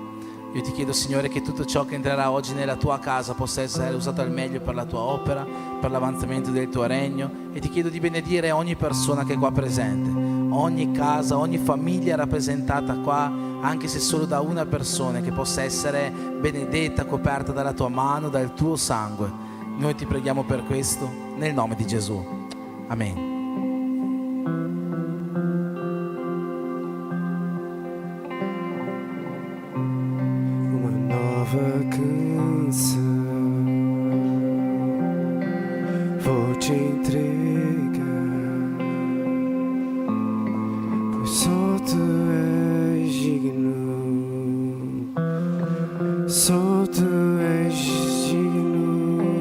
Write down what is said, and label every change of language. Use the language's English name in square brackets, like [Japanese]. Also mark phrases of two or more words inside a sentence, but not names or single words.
[Italian] Io ti chiedo, Signore, che tutto ciò che entrerà oggi nella tua casa possa essere usato al meglio per la tua opera, per l'avanzamento del tuo regno, e ti chiedo di benedire ogni persona che è qua presente, ogni casa, ogni famiglia rappresentata qua, anche se solo da una persona, che possa essere benedetta, coperta dalla tua mano, dal tuo sangue. Noi ti preghiamo per questo, nel nome di Gesù. Amen. [Portuguese] Uma nova canção vou te entregar, pois só tu és digno, só tu és digno.